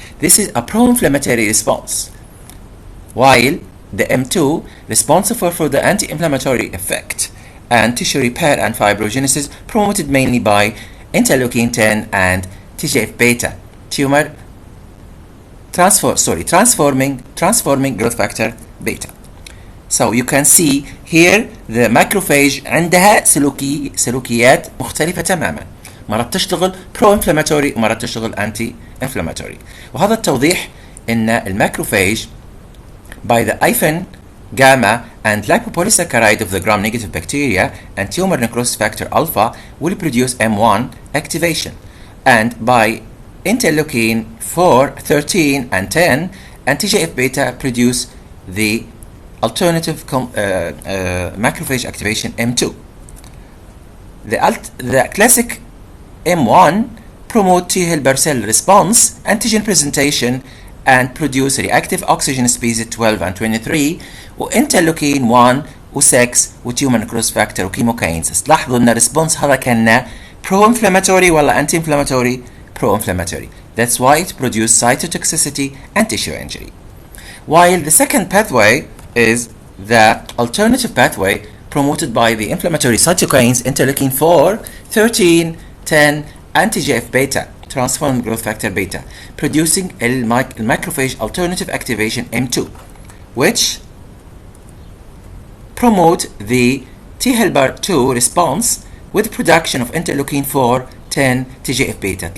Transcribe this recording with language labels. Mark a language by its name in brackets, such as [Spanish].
[English] This is a pro-inflammatory response, while the M2 responsible for the anti-inflammatory effect and tissue repair and fibrogenesis, promoted mainly by interleukin 10 and TGF-beta, tumor transforming growth factor beta. So you can see here the macrophage [Arabic] عندها سلوكيات مختلفة تماما. مرة تشتغل pro-inflammatory ومرة تشتغل anti-inflammatory. وهذا التوضيح إن الماكروفاج [English] by the IFN gamma and lipopolysaccharide of the gram-negative bacteria and tumor necrosis factor alpha will produce M1 activation, and by interleukin 4, 13, and 10 and TGF-beta produce the alternative macrophage activation M2. The classic M1 promote T helper cell response, antigen presentation, and produce reactive oxygen species 12 and 23 [Arabic] وانترلوكين 1 و6 وتيومر نكروس فاكتور وكيموكاينز. لاحظوا ان الريسبونس هذا كان pro-inflammatory ولا anti-inflammatory؟ pro-inflammatory. [English] That's why it produces cytotoxicity and tissue injury. While the second pathway is the alternative pathway promoted by the inflammatory cytokines interleukin 4, 13, 10, and TGF-beta, transformed growth factor beta, producing macrophage alternative activation M2, which promote the T helper 2 response with production of interleukin 4, 10, TGF-beta.